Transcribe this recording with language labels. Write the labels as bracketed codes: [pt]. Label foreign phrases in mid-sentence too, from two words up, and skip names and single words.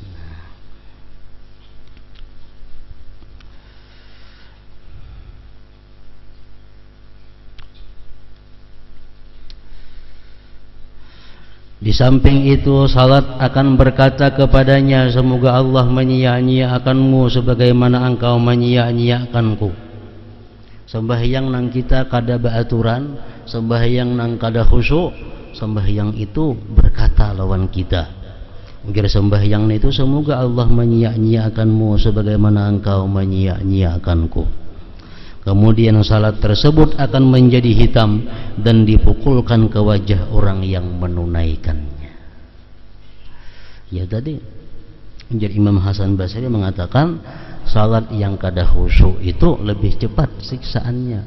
[id] Di samping itu salat akan berkata kepadanya, semoga Allah menyia-nyiakanmu sebagaimana engkau menyia-nyiakanku. [bjn] Sembahyang nang kita kada beraturan, sembahyang nang kada khusyuk, sembahyang itu berkata lawan kita. [id] Mungkin sembahyang itu semoga Allah menyia-nyiakanmu sebagaimana engkau menyia-nyiakanku. Kemudian salat tersebut akan menjadi hitam dan dipukulkan ke wajah orang yang menunaikannya. Ya tadi jadi Imam Hasan Basri mengatakan salat yang kada khusyuk itu lebih cepat siksaannya.